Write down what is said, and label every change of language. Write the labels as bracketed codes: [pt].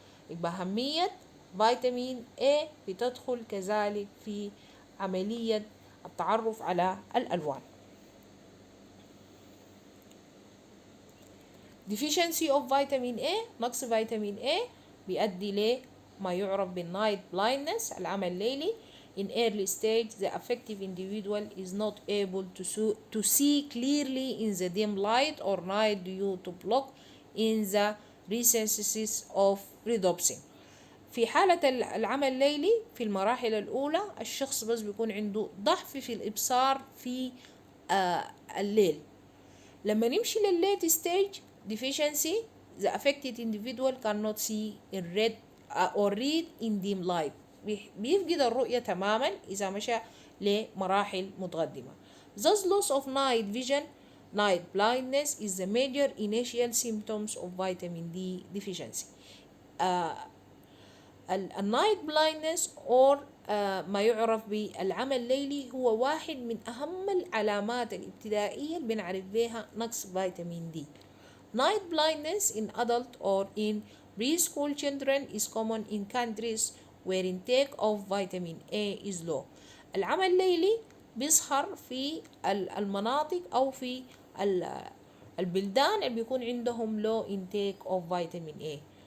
[ar] يبقى أهمية فيتامين A بتدخل كذلك في عملية التعرف على الألوان. [en] deficiency of vitamin A، [ar] نقص فيتامين A بيؤدي لما يعرف بالنايت blindness، العمى الليلي. [en] In early stage the affected individual is not able to see clearly in the dim light or night due to block in the recesses of rhodopsin. [ar] في حالة العمى الليلي في المراحل الأولى الشخص بس بيكون عنده ضعف في الإبصار في الليل. لما نمشي للليت ستيج [en] deficiency the affected individual cannot see in red or read in dim light، [ar] بيفقد الرؤية تماما إذا مشى لمراحل متقدمة. [en] Thus loss of night vision, night blindness is the major initial symptoms of vitamin D deficiency. [ar] النايت بلايندنس or ما يعرف بالعمى الليلي هو واحد من أهم العلامات الابتدائية اللي بنعرف بها نقص فيتامين دي. [en] Night blindness in adult or in preschool children is common in countries where intake of vitamin A is low. [ar] العمى الليلي بيظهر في المناطق أو في البلدان اللي بيكون عندهم [en] low intake of vitamin A.